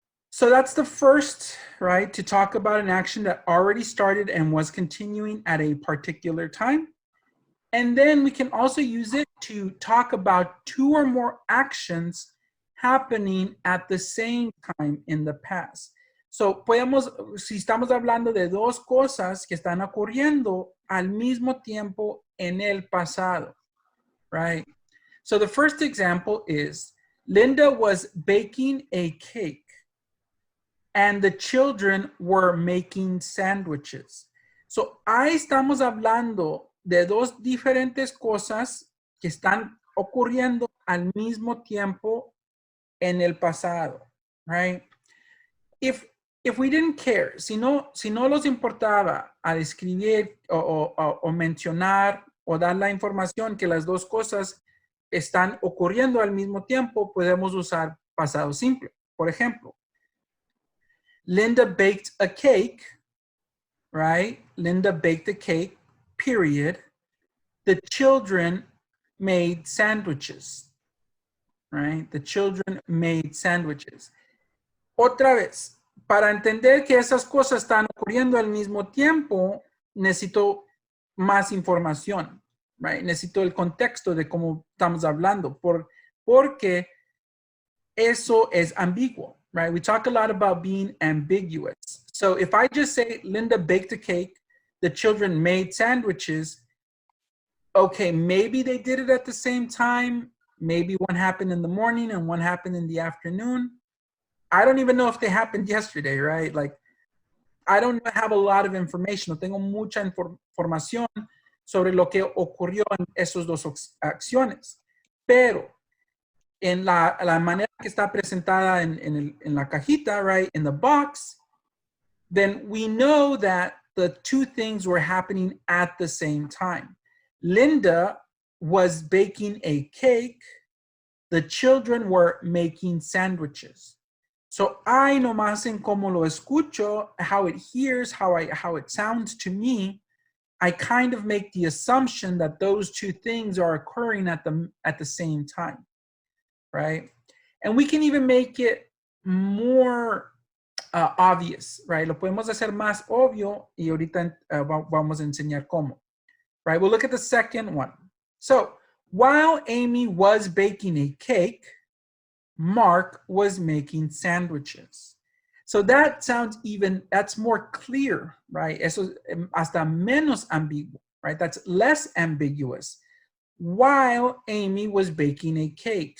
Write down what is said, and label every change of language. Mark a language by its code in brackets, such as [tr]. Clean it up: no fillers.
[en] So that's the first, right, to talk about an action that already started and was continuing at a particular time. And then we can also use it to talk about two or more actions happening at the same time in the past. [es] So, podemos, si estamos hablando de dos cosas que están ocurriendo al mismo tiempo en el pasado, right? [en] So the first example is Linda was baking a cake and the children were making sandwiches. [es] So ahí estamos hablando de dos diferentes cosas que están ocurriendo al mismo tiempo en el pasado, right? [en] If we didn't care, [es] si no los importaba a describir o mencionar o dar la información que las dos cosas están ocurriendo al mismo tiempo, podemos usar pasado simple. Por ejemplo, [en] Linda baked a cake, right? Linda baked a cake, period. The children made sandwiches, right? The children made sandwiches. [es] Otra vez, para entender que esas cosas están ocurriendo al mismo tiempo, necesito más información, right? Necesito el contexto de cómo estamos hablando, porque eso es ambiguo, right? [en] We talk a lot about being ambiguous. So if I just say Linda baked a cake, the children made sandwiches, okay, maybe they did it at the same time. Maybe one happened in the morning and one happened in the afternoon. I don't even know if they happened yesterday, right? Like, I don't have a lot of information. [es] No tengo mucha información sobre lo que ocurrió en esos dos acciones. Pero en la manera que está presentada en la cajita, [en] right, in the box, then we know that the two things were happening at the same time. Linda was baking a cake. The children were making sandwiches. So I [es] nomás en cómo lo escucho, [en] how it hears, how it sounds to me, I kind of make the assumption that those two things are occurring at the same time, right? And we can even make it more obvious, [es] right? Lo podemos hacer más obvio y ahorita vamos a enseñar cómo, right? [en] We'll look at the second one. So while Amy was baking a cake, Mark was making sandwiches. So that sounds that's more clear, right? [es] Eso hasta menos ambiguo, right? [en] That's less ambiguous. While Amy was baking a cake.